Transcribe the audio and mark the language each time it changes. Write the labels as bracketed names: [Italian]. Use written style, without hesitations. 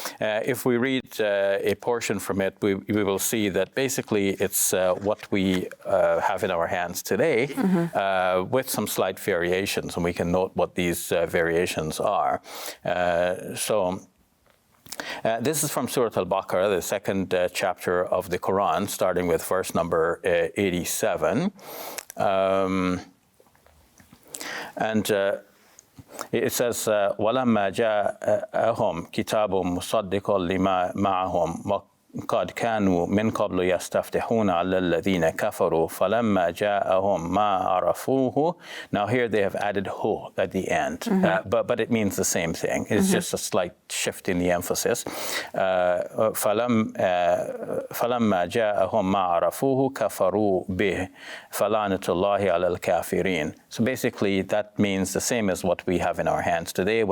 [English] If we read a portion from it, we will see that basically it's what we have in our hands today, with some slight variations, and we can note what these variations are. This is from Surah Al-Baqarah, the second chapter of the Quran, starting with verse number 87. It says, [Arabic] وَلَمَّا جَاءَهُمْ كِتَابٌ مُصَدِّقٌ لِمَا مَعَهُمْ قد كانوا من قبل يستفتحون على الذين كفروا فلما جاءهم ما عرفوه. [English] Now here they have added hu at the end, but it means the same thing. It's just a slight shift in the emphasis. [Arabic] فلما جاءهم ما عرفوه كفروا به فلعنة الله على الكافرين. [English] So basically that means the same as what we have in our hands today.